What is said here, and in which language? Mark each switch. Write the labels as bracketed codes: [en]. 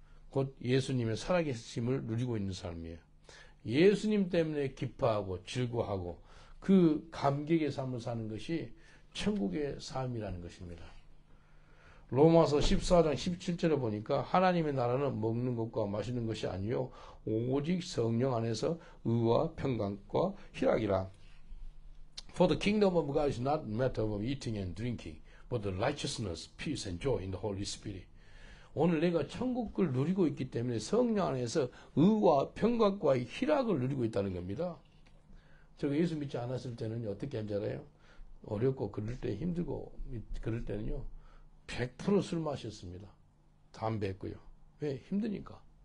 [ko] 곧 예수님의 살아계심을 누리고 있는 삶이에요. 예수님 때문에 기뻐하고 즐거워하고 그 감격의 삶을 사는 것이 천국의 삶이라는 것입니다. 로마서 14장 17절에 보니까 하나님의 나라는 먹는 것과 마시는 것이 아니요 오직 성령 안에서 의와 평강과 희락이라. [en] For the kingdom of God is not a matter of eating and drinking, but the righteousness, peace and joy in the Holy Spirit. [ko] 오늘 내가 천국을 누리고 있기 때문에 성령 안에서 의와 평강과 희락을 누리고 있다는 겁니다. 제가 예수 믿지 않았을 때는 어떻게 한지 알아요? 어렵고 그럴 때 힘들고 그럴 때는요 100% 술 마셨습니다. 담배 했고요. 왜? 힘드니까.